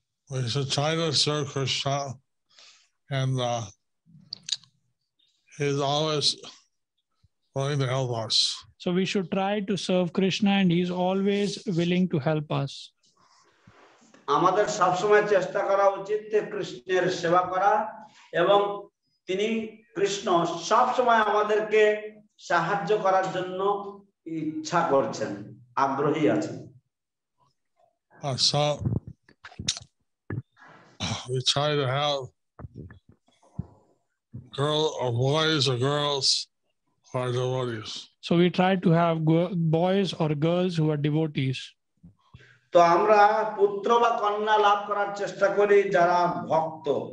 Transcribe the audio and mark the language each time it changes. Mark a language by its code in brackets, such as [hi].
[en] We should try to serve Krishna, and he's always willing to help us. So we should try to serve Krishna and he's always willing to help us. [bn] আমাদের সবসময় চেষ্টা করা উচিত কৃষ্ণের সেবা করা এবং তিনি কৃষ্ণ সবসময় আমাদেরকে সাহায্য করার জন্য ইচ্ছা করছেন, আগ্রহী আছেন। [en] So we try to have boys or girls who are devotees. So we try to have boys or girls who are devotees. [bn] তো আমরা পুত্র বা কন্যা লাভ করার চেষ্টা করি যারা ভক্ত।